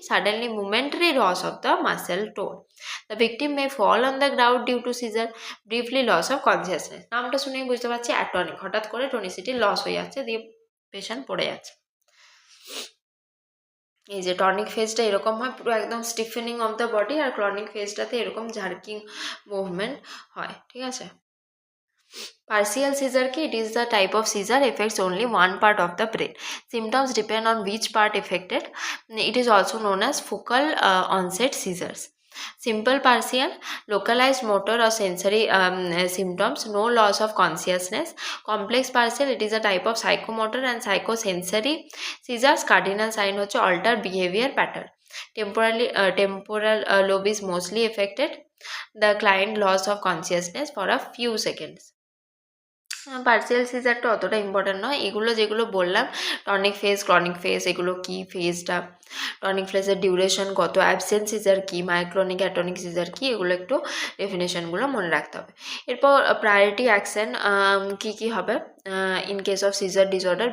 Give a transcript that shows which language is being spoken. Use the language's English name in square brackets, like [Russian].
[English] Suddenly momentary loss of the muscle tone. The victim may fall on the ground due to seizure, briefly loss of consciousness. [Bangla] নামটা শুনেই বুঝতে পারছি অ্যাটনিক, হঠাৎ করে টনিসিটি loss হয়ে যাচ্ছে, দিয়ে পেশেন্ট পড়ে যাচ্ছে। এই যে টনিক ফেজটা এরকম হয়, পুরো একদম স্টিফেনিং of the body, আর chronic ফেজটাতে এরকম জার্কিং মুভমেন্ট হয়। ঠিক আছে, [English] partial seizure ki? It is the type of seizure affects only one part of the brain. Symptoms depend on which part affected. It is also known as focal onset seizures. Simple partial, localized motor or sensory symptoms, no loss of consciousness. Complex partial, it is a type of psychomotor and psychosensory seizures. Cardinal sign হচ্ছে altered behavior pattern. Temporal lobe is mostly affected. The client loss of consciousness for a few seconds. [Bangla] Partial সিজারটা অতটা important নয়। এগুলো যেগুলো বললাম, tonic phase, chronic phase, এগুলো কি ফেজটা, tonic ফেজের duration কত, অ্যাবসেন্ট সিজার কি, মাইক্রনিক অ্যাটনিক সিজার কি, এগুলো একটু ডেফিনেশনগুলো মনে রাখতে হবে। এরপর প্রায়োরিটি অ্যাকশন কি হবে in case of caesar disorder.